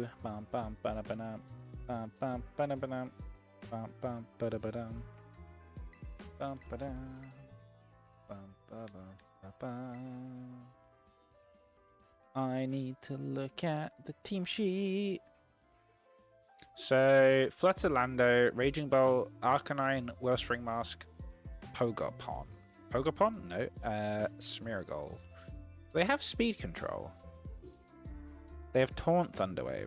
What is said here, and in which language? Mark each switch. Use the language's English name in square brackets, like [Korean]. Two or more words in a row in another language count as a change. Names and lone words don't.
[English] Bam bam ba ba bam bam bam ba ba bam bam bam ba ba dum bam ba dum bam ba ba bam. I need to look at the team sheet. So Flutterlando, Raging Bolt, Arcanine, Wellspring Mask, Pogapon. Pogapon? No. Smeargle. They have speed control. They have Taunt Thunderwave.